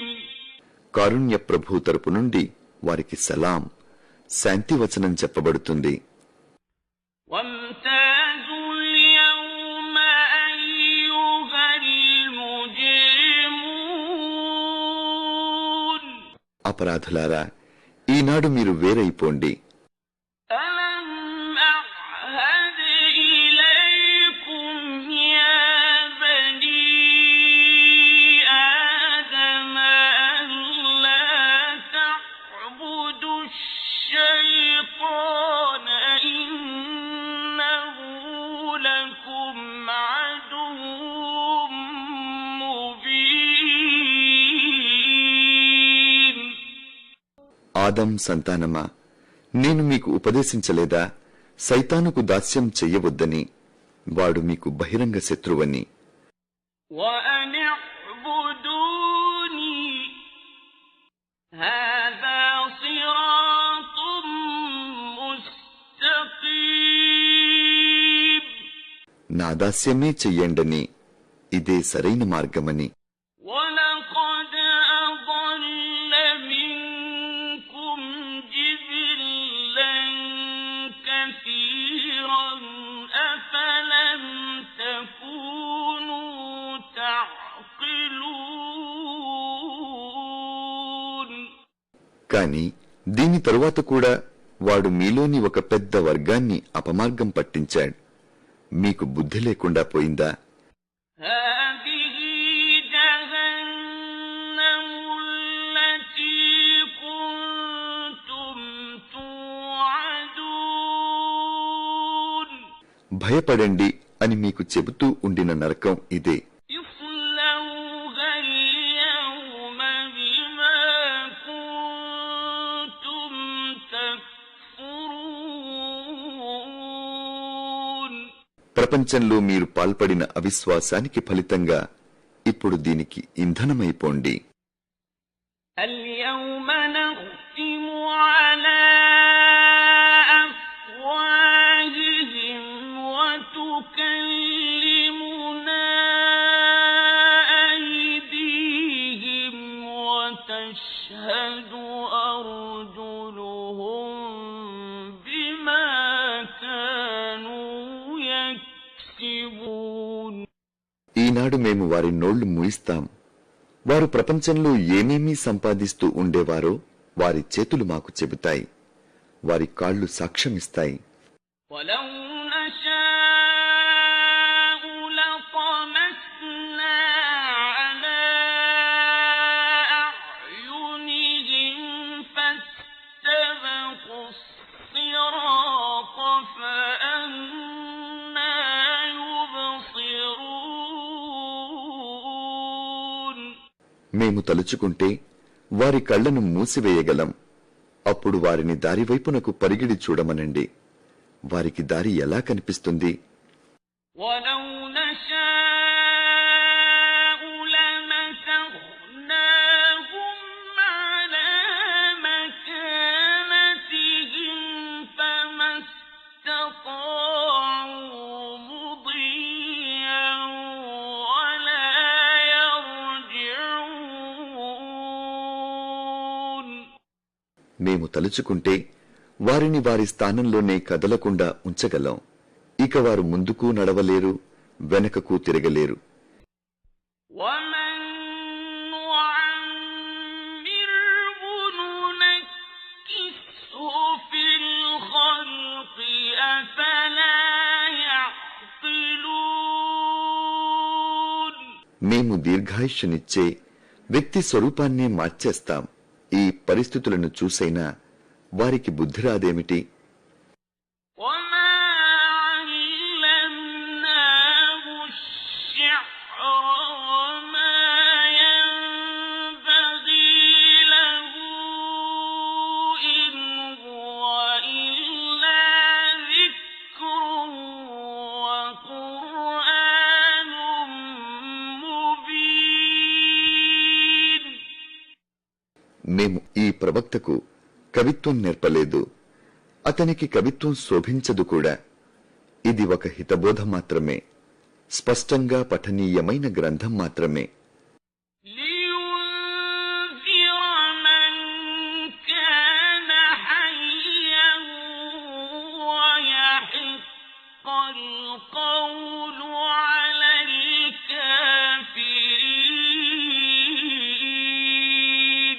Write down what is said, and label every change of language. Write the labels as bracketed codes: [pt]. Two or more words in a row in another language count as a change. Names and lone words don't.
[te] కారుణ్య ప్రభు తరపు నుండి వారికి సలాం, శాంతి వచనం చెప్పబడుతుంది. [ar] وامتازوا اليوم أيها المجرمون. [te] అపరాధులారా, ఈనాడు మీరు వేరైపోండి. [ar] ألم أعهد إليكم يا بني آدم ألا تعبدوا الشيطان إنه لكم عدو مبين. [te] ఆదం సంతానమా, నేను మీకు ఉపదేశించలేదా సైతానుకు దాస్యం చెయ్యవద్దని? వాడు మీకు బహిరంగ శత్రువని. [ar] وأن اعبدوني هذا صراط مستقيم [te] నా దాస్యమే చెయ్యండని ఇదే సరైన మార్గమని. [ar] ولقد أضل منكم جبلا كثيرا أفلم تكونوا تعقلون [te] కాని దీని తరువాత కూడా వాడు మీలోని ఒక పెద్ద వర్గాన్ని అపమార్గం పట్టించాడు. మీకు బుద్ధి లేకుండా పోయిందా? [ar] هذه جهنم التي كنتم توعدون [te] భయపడండి అని మీకు చెబుతూ ఉండిన నరకం ఇదే. [ar] اصلوها اليوم بما كنتم تكفرون [te] ప్రపంచంలో మీరు పాల్పడిన అవిశ్వాసానికి ఫలితంగా ఇప్పుడు దీనికి ఇంధనమైపోండి. [ar] اليوم نختم على أفواههم وتكلمنا أيديهم وتشهد أرجلهم بما كانوا يكسبون [te] ఈనాడు మేము వారి నోళ్లు మూయిస్తాం. వారు ప్రపంచంలో ఏమేమీ సంపాదిస్తూ ఉండేవారో వారి చేతులు మాకు చెబుతాయి, వారి కాళ్లు సాక్ష్యమిస్తాయి. [ar] ولو نشاء لطمسنا على أعينهم فاستبقوا الصراط فأنى يبصرون [te] మేము తలుచుకుంటే వారి కళ్లను మూసివేయగలం. అప్పుడు వారిని దారివైపునకు పరిగిడి చూడమనండి. వారికి దారి ఎలా కనిపిస్తుంది? [ar] ولو نشاء لمسخناهم على مكانتهم فما استطاعوا مضيا ولا يرجعون [te] మేము తలుచుకుంటే వారిని వారి స్థానంలోనే కదలకుండా ఉంచగలం. ఇక వారు ముందుకు నడవలేరు, వెనకకు తిరగలేరు. [ar] ومن نعمره ننكسه في الخلق أفلا يعقلون [te] మేము దీర్ఘాయుష్యనిచ్చే వ్యక్తి స్వరూపాన్నే మార్చేస్తాం. ఈ పరిస్థితులను చూసైనా వారికి బుద్ధి రాదేమిటి? [ar] وما علمناه الشعر وما ينبغي له إن هو إلا ذكر وقرآن مبين [te] మేము ఈ ప్రవక్తకు కవిత్వం నేర్పలేదు. అతనికి కవిత్వం శోభించదు కూడా. ఇది ఒక హితబోధ మాత్రమే, స్పష్టంగా పఠనీయమైన గ్రంథం మాత్రమే. [ar] لينذر من كان حيا ويحق القول على الكافرين